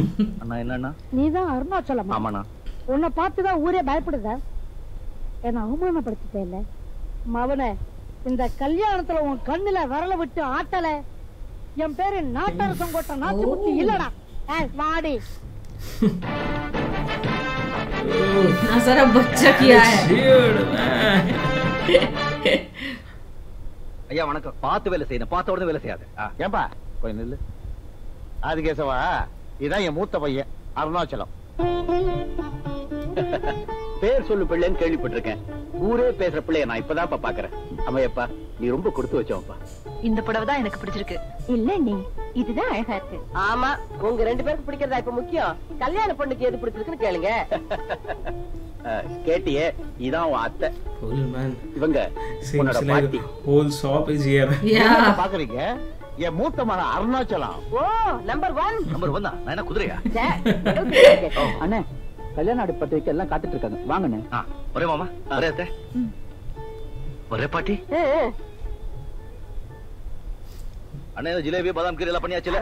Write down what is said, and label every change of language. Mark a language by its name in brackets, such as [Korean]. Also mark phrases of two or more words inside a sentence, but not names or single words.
[Tamil] அண்ணா என்னண்ணா? நீதான் அருணாச்சலம். ஆமாண்ணா. உன்னை பார்த்துதான் ஊரே பயப்படுதா? என்ன அவமானப்படுத்திட்டே இல்ல மவனே. இந்த கல்யாணத்துல உன் கண்ணுல விரல விட்டு ஆட்டல, என் பேரு நாட்டரசம் கோட்டை நாச்சு முத்தி இல்லடா. ஏய் வாடி. ना सारा बच्चा किया है. ஐயா வணக்கம். பார்த்து வேலை செய்யணும், பார்த்த உடனே வேலை செய்யாது. ஏன்பா கொஞ்சம் நில்லு. ஆதிகேசவா, இதான் என் மூத்த பையன் அருணாச்சலம். பேர் சொல்லு பிள்ளைன்னு கேள்விப்பட்டிருக்கேன். ஊரே பேசுற பிள்ளைய நான் இப்பதான் பாக்குறேன். அம்மையப்பா, நீ ரொம்ப கொடுத்து வச்சோம்ப்பா. இந்த புடவை தான் எனக்கு பிடிச்சிருக்கு. இல்ல நீ இதுதான் அழகா இருக்கு. ஆமா, உங்க 2 பேருக்கு பிடிக்கிறதா இப்ப முக்கியம். கல்யாண பொண்ணுக்கு எது பிடிச்சிருக்குன்னு கேளுங்க. கேட்டியே, இதான் உன் அத்தை. [English] Cool man. [Tamil] இவங்க [English] Seems [Tamil] உன்னோட [English] like [Tamil] பாட்டி. [English] whole shop is here. Yeah. [Tamil] பாக்குறீங்க, என் மூத்த மகன் அருணாச்சலம். ஓ, நம்பர் 1. நம்பர் 1 தான். நான் என்ன குதிரையா? அண்ணே, கல்யாண ஆடு பத்து வைக்க எல்லாம் காத்துட்டு இருக்காங்க. வாங்கண்ணே. ஒரே மாமா, ஒரே அத்தை, ஒரே பாட்டி. அண்ணே, ஜிலேபி பாதாம் கீரை எல்லாம் பண்ணியாச்சுல?